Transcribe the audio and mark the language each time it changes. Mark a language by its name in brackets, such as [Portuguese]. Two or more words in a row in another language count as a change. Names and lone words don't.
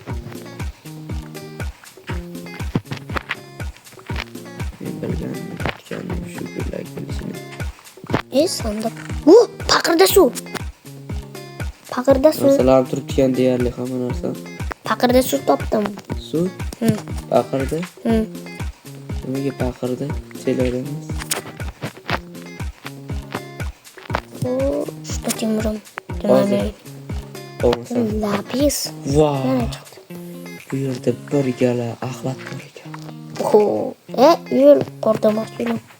[Uzbek] Men bilganim shu kunlar kelishini. Sandık. Paqirda suv. Narsalarim turibgan deyarli hamma narsa. Paqirda suv topdim. Suv? Hı. Paqirda? Hı. Nimaga paqirda? Chelayapmiz. Shunda temirim. Olmasa. Lapis. Vau. Yana chiqdi. Bu yerda bir gala axlat bor ekan. Yo'l qo'rdamoqchiman.